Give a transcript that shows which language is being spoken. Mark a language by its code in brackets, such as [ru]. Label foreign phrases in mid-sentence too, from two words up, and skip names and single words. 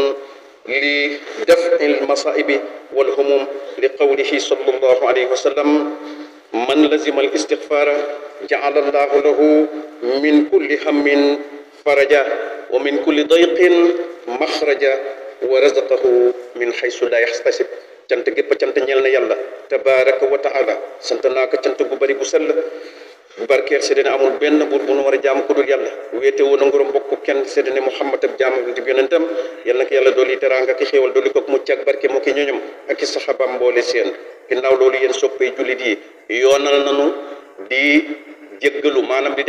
[ar] لدفع المصائب والهموم لقوله صلى الله عليه وسلم من لزم الاستغفار جعل الله له من كل هم فرجا ومن كل ضيق مخرجا ورزقه من حيث لا يحتسب [wo] cant gépp cant ñeel na yàlla [ar] تبارك وتعالى [wo] sant naa ko cant gu bari gu sell bu barkeel seede ne amul benn buur bu nu war a jaamu ku dul yàlla wéete woon a nguróom bokk kenn seede ne Muhammad ab jaamam di yonentam yal na ko yàlla dooli teraanga ki xéewal dooli ko mucc ak barke moo ki ñoñom ak i saxaabam mboole seen ginnaaw loolu yéen soppay jullit yi yoonal nanu di jéggalu maanaam di